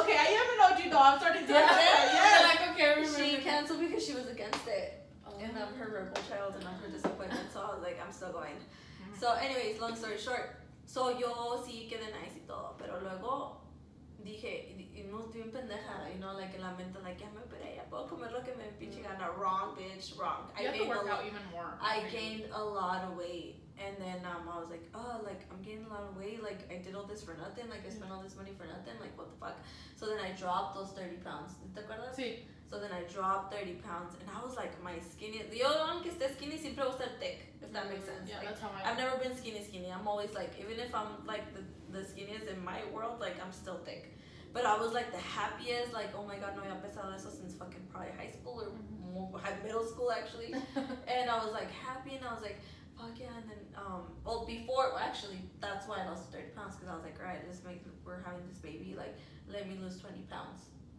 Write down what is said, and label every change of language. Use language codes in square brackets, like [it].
[en] Okay, I am an OG doll. I'm starting to. Yeah, like okay, I remember. She canceled because she was against it. And I'm her rebel child and I'm her disappointment. So I was like, I'm still going. So anyways, long story short. [es] So yo sí quedé nice y todo. Pero luego dije, y no estoy bien pendeja, [en] you know, like [es] en la mente, like, ya me operé, ya puedo comer lo que me pinche gana. [en] Wrong, bitch, wrong. You have to work out even more. I gained a lot of weight. And then I was like, oh, like, I'm gaining a lot of weight. Like, I did all this for nothing. Like, I spent all this money for nothing. Like, what the fuck? So then I dropped those 30 pounds. [es] ¿Te acuerdas? Sí. [en] So then I dropped 30 pounds. And I was like, my skinny. [es] Yo, aunque esté skinny, siempre voy a estar thick. [en] If that makes sense. Yeah, Like, that's how I've never been skinny. I'm always like, even if I'm like the skinniest in my world, like, I'm still thick. But I was like the happiest, like, oh my god, [es] no, había pesado eso [en] since fucking probably high school or middle school actually. And I was like happy, and I was like, fuck fuck yeah. And then, well, before, actually, that's why I lost 30 pounds, because I was like, all right, we're having this baby, like, let me lose 20 pounds.